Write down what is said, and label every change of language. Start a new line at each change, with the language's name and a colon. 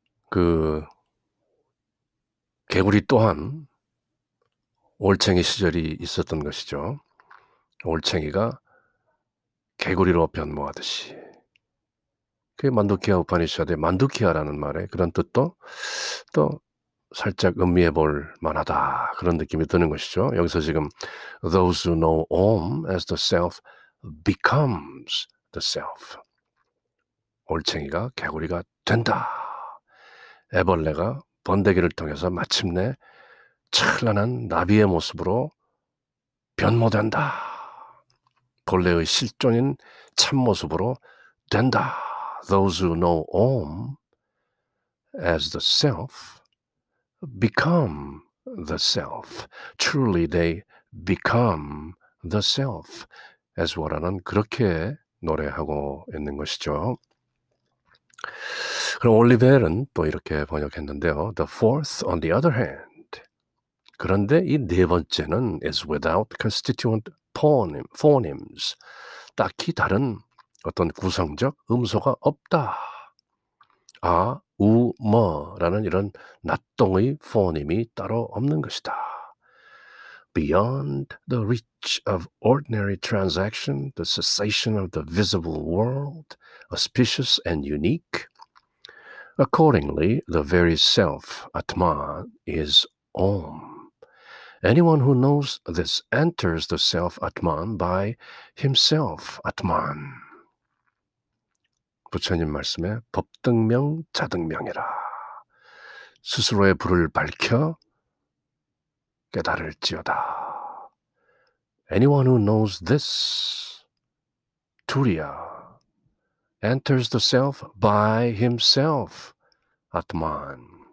Korean: 그 개구리 또한 올챙이 시절이 있었던 것이죠. 올챙이가 개구리로 변모하듯이. 그 만두키아 우파니샤드의 만두키아라는 말에 그런 뜻도 또 살짝 음미해 볼 만하다. 그런 느낌이 드는 것이죠. 여기서 지금
English: those who know Om as the self becomes the self.
Korean: 올챙이가 개구리가 된다. 애벌레가 번데기를 통해서 마침내 찬란한 나비의 모습으로 변모된다. 본래의 실존인 참모습으로 된다.
English: Those who know Om as the self become the self. Truly they become the self as well
Korean: 은 그렇게 노래하고 있는 것이죠. 그럼 올리벨은 또 이렇게 번역했는데요.
English: The fourth, on the other hand.
Korean: 그런데 이 네 번째는
English: is without constituent phonemes.
Korean: 딱히 다른 어떤 구성적 음소가 없다. 아, 우, 뭐라는 이런 낫동의 포님이 따로 없는 것이다.
English: Beyond the reach of ordinary transaction, the cessation of the visible world, auspicious and unique. Accordingly, the very self, Atman, is Om. Anyone who knows this enters the self Atman by himself Atman.
Korean: 부처님 말씀에 법등명 자등명이라. 스스로의 불을 밝혀 깨달을지어다.
English: Anyone who knows this, Turiya, enters the self by himself, Atman.